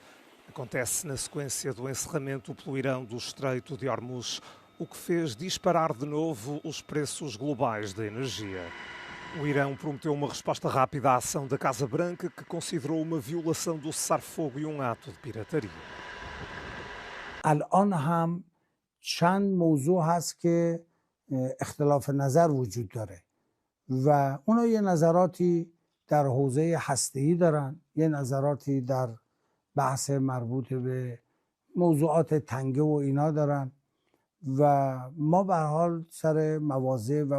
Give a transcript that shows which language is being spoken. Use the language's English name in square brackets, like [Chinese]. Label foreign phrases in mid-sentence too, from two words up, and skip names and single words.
[Portuguese] Acontece na sequência do encerramento pelo Irão do Estreito de Hormuz, o que fez disparar de novo os preços globais da energia. O Irão prometeu uma resposta rápida à ação da Casa Branca, que considerou uma violação do cessar-fogo e um ato de pirataria. [Persian] الان هم چند موضوع هست که اختلاف نظر وجود داره و اونا یه نظراتی در حوزه هسته‌ای دارن، یه نظراتی در بحث مربوط به موضوعات تنگه و اینا دارن و ما به هر حال سر مواضع و